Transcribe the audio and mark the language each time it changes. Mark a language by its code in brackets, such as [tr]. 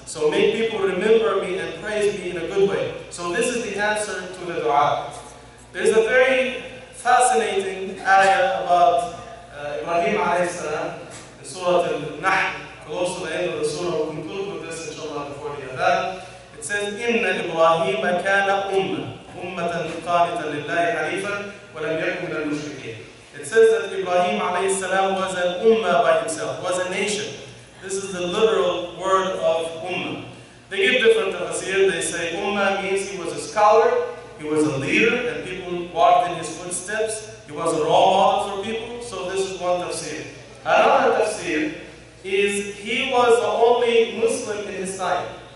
[en] So make people remember me and praise me in a good way. So this is the answer to the dua. There's a very fascinating ayah about Ibrahim alayhi salam in Surah Al-Nahl, close to the end of the surah. We'll conclude with this inshallah before the adhan. It says, [ar] إِنَّ إِبْرَاهِيمَ كَانَ أُمَّةً قَانِتًا لِلَّهِ حَنِيفًا وَلَمْ يَكُنْ مِنَ الْمُشْرِكِينَ. [en] It says that Ibrahim alayhi salam was an ummah by himself, was a nation. This is the literal word of ummah. They give different tafsir. They say ummah means he was a scholar, he was a leader, and people walked in his footsteps. He was a role model for people. So this is one tafsir. Another tafsir is he was the only Muslim in his time.